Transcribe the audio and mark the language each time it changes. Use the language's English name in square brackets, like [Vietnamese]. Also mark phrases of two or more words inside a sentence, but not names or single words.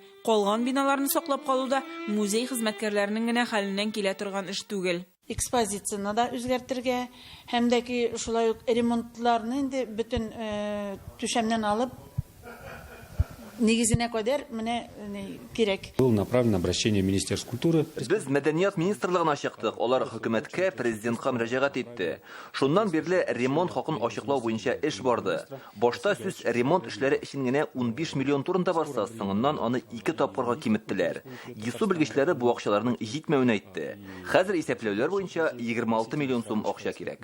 [Tatar] Калган биналарны саклап калуда музей хезмәткәрләренең генә хәленнән килә торган эш түгел. Экспозицияны да үзгәртергә, һәм дә ки шулай ук ремонтларны инде бөтен түшәмнән алып негизенә кадәр менә кирәк. [Russian] Было направлено обращение в Министерство культуры. [Tatar] Без мәдәният министрлыгына чыктык. Алар хөкүмәткә, президентка мөрәҗәгать итте. Шуннан бирле ремонт хакын ачыклау буенча эш барды. Башта сүз ремонт эшләре өчен генә 15 миллион турында барса, соңыннан аны 2 тапкырга киметтеләр. ГИСУ белгечләре бу акчаларның җитмәвен әйтте. Хәзер исәпләүләр буенча 26 миллион сум акча кирәк.